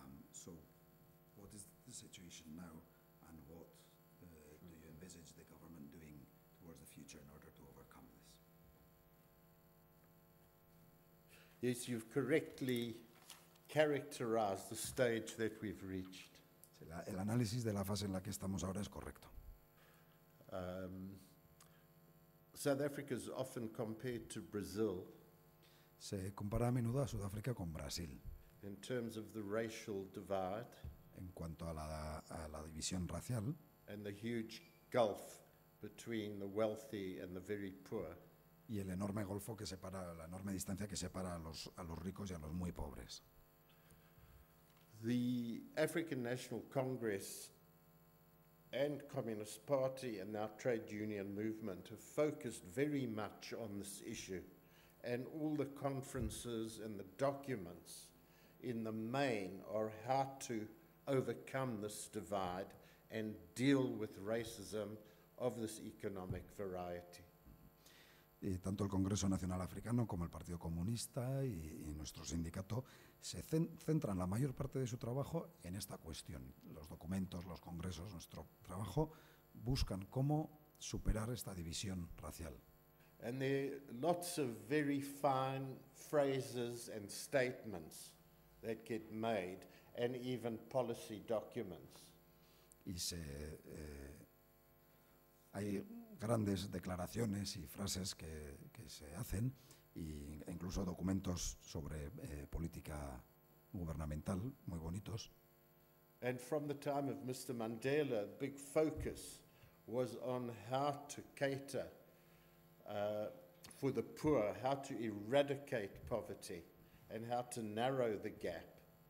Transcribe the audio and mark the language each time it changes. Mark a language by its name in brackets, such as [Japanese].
[English] So, what is the situation now, and what do you envisage the government doing towards the future in order to overcome this? Yes, you've correctly characterized the stage that we've reached. [Spanish] El análisis de la fase en la que estamos ahora es correcto. [English] South Africa is often compared to Brazil [Spanish] Se compara a menudo a Sudáfrica con Brasil [English] in terms of the racial divide [Spanish] en cuanto a la división racial [English] and the huge gulf between the wealthy and the very poor. [Spanish] y el enorme golfo que separa, la enorme distancia que separa a los ricos y a los muy pobres. [English] The African National Congress and Communist Party and our trade union movement have focused very much on this issue, and all the conferences and the documents in the main are how to overcome this divide and deal with racism of this economic variety. [Spanish] Y tanto el Congreso Nacional Africano como el Partido Comunista y nuestro sindicato se centran la mayor parte de su trabajo en esta cuestión. Los documentos, los congresos, nuestro trabajo buscan cómo superar esta división racial. [English] And there are lots of very fine phrases and statements that get made, and even policy documents. [Spanish] Y hay grandes declaraciones y frases que se hacen, e incluso documentos sobre política gubernamental muy bonitos. [English] And from the time of Mr. Mandela, the big focus was on how to cater for the poor, how to eradicate poverty, and how to narrow the gap.